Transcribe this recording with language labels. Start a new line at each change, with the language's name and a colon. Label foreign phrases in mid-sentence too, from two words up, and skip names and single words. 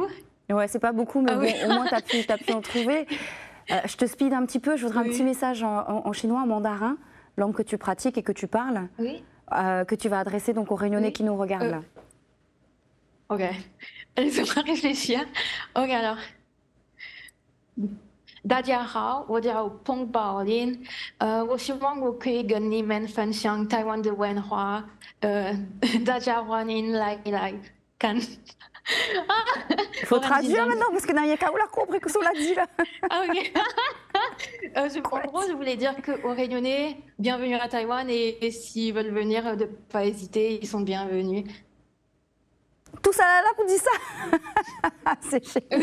French: Ouais, c'est pas beaucoup, mais Ah bon, oui. au moins t'as pu en trouver. Je te speed un petit peu, je voudrais un Oui. petit message en chinois, en mandarin, langue que tu pratiques et que tu parles, Oui. que tu vas adresser donc aux Réunionnais Oui. qui nous regardent là. OK. Laissez-moi réfléchir. OK, alors.
Chinese: 大家好，我叫彭宝林，我希望我可以跟你们分享台湾的文化，大家欢迎来看。
French: Faut traduire maintenant, parce que il y a qu'à la compris que ça l'a dit là. Ah ok. En gros, je voulais dire qu'aux Réunionnais, bienvenue à Taïwan et s'ils veulent venir, de pas hésiter, ils sont bienvenus. Tout ça là pour dire ça. C'est génial.